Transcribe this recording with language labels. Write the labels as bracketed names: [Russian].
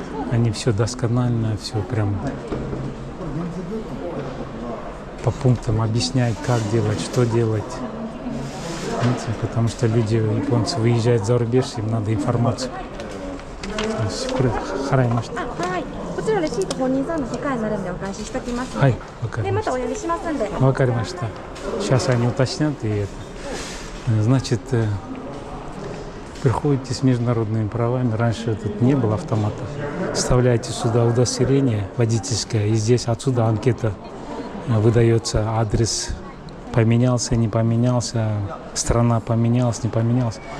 [Russian] Они все досконально, все прям по пунктам объясняют, как делать, что делать. Знаете, потому что люди, японцы, выезжают за рубеж, им надо информацию. [Japanese] 払いました。はい。こちらレシート本人さんの世界になるんでお返ししておきます。はい、わかりで、ました。またお呼びしますんで。わかりました。 [Russian] Сейчас они уточнят и это. Значит, приходите с международными правами. Раньше тут не было автомата. Вставляете сюда удостоверение водительское, и здесь отсюда анкета выдается, адрес поменялся, не поменялся, страна поменялась, не поменялась.